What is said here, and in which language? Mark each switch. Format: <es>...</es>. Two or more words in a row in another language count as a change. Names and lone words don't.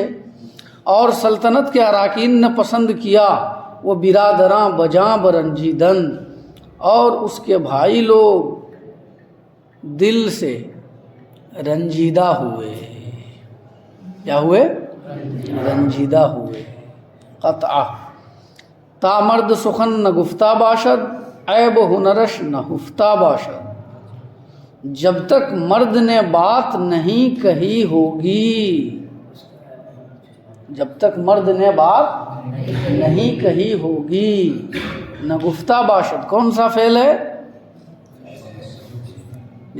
<ur>اور سلطنت کے اراکین نے پسند کیا،</ur> <fa>وہ برادراں بجاں برنجیدن،</fa> <ur>اور اس کے بھائی لوگ دل سے رنجیدہ ہوئے۔ کیا ہوئے؟ رنجیدہ ہوئے۔</ur> <fa>قطعہ تا مرد سخن نہ گفتہ باشد، عیب ہنرش نہ ہفتہ باشد۔</fa> <ur>جب تک مرد نے بات نہیں کہی ہوگی، جب تک مرد نے بات نہیں کہی ہوگی،</ur> <fa>نہ گفتہ باشد،</fa> <ur>کون سا فعل ہے؟</ur>